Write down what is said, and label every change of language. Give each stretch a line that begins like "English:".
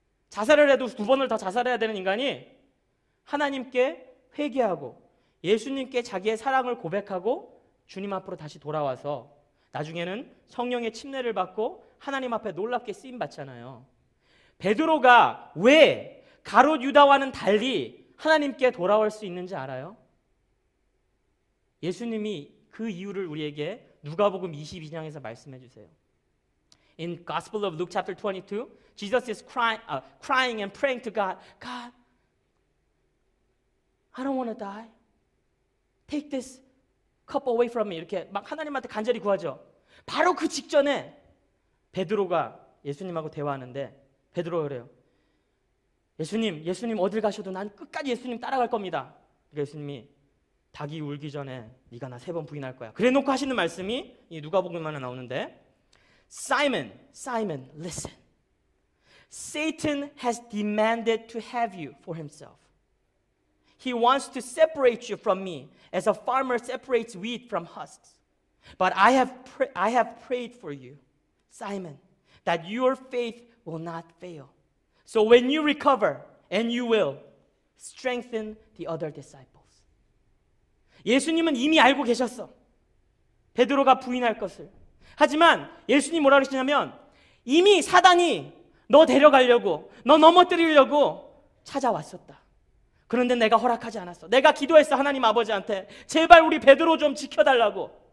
Korean: 자살을 해도 2번을 더 자살해야 되는 인간이 하나님께 회개하고 예수님께 자기의 사랑을 고백하고 주님 앞으로 다시 돌아와서 나중에는 성령의 침례를 받고 하나님 앞에 놀랍게 쓰임 받잖아요. 베드로가 왜 가룟 유다와는 달리 하나님께 돌아올 수 있는지 알아요? 예수님이 그 이유를 우리에게 누가복음 22장에서 말씀해 주세요.
English: In Gospel of Luke chapter 22, Jesus is crying and praying to God. God, I don't want to die. Take this cup away from me.
Korean: 이렇게 막 하나님한테 간절히 구하죠. 바로 그 직전에 베드로가 예수님하고 대화하는데 베드로가 그래요. 예수님 어딜 가셔도 난 끝까지 예수님 따라갈 겁니다. 그러니까 예수님이 닭이 울기 전에 네가 나 3번 부인할 거야. 그래놓고 하시는 말씀이 이 누가복음에 나오는데
English: Simon, listen. Satan has demanded to have you for himself. He wants to separate you from me as a farmer separates wheat from husks. But I have prayed for you, Simon, that your faith will not fail. So when you recover, and you will, strengthen the other disciples.
Korean: 예수님은 이미 알고 계셨어. 베드로가 부인할 것을. 하지만 예수님 뭐라 그러시냐면 이미 사단이 너 데려가려고, 너 넘어뜨리려고 찾아왔었다. 그런데 내가 허락하지 않았어. 내가 기도했어. 하나님 아버지한테 제발 우리 베드로 좀 지켜달라고.